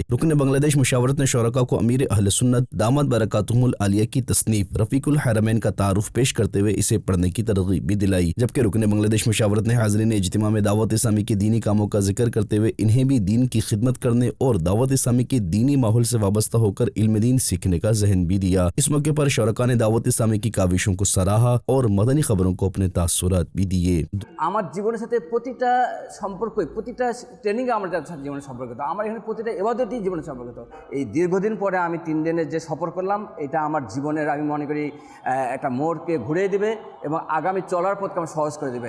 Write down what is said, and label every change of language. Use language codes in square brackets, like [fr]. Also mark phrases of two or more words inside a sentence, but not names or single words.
[ur] رکن بنگلہ دیش مشاورت نے شرکاء کو امیر اہل سنت [ar] دامت برکاتہم العالیہ [ur] کی تصنیف رفیق الحرمین کا تعارف پیش کرتے ہوئے اسے پڑھنے کی ترغیب بھی دلائی، جبکہ رکن بنگلہ دیش مشاورت نے حاضرین اجتماع میں دعوت اسلامی کے دینی کاموں کا ذکر کرتے ہوئے انہیں بھی دین کی خدمت کرنے اور دعوت اسلامی کے دینی ماحول سے وابستہ ہو کر علم دین سیکھنے کا ذہن بھی دیا۔ اس موقع پر شرکاء نے دعوت اسلامی کی کاوشوں کو سراہا اور مدنی خبروں کو اپنے تاثرات بھی دیے۔ [bn] আমার জীবনের সাথে প্রতিটা সম্পর্কই প্রতিটা ট্রেনিংয়ে আমার সাথে জীবনের সম্পর্কিত, আমার এখানে প্রতিটা এবাদতই জীবনের সম্পর্কিত। এই দীর্ঘদিন পরে আমি 3 দিনের যে সফর করলাম, এটা আমার জীবনের আমি মনে করি একটা মোড়কে ঘুরিয়ে দিবে এবং আগামী চলার পথকে আমার সহজ করে দেবে।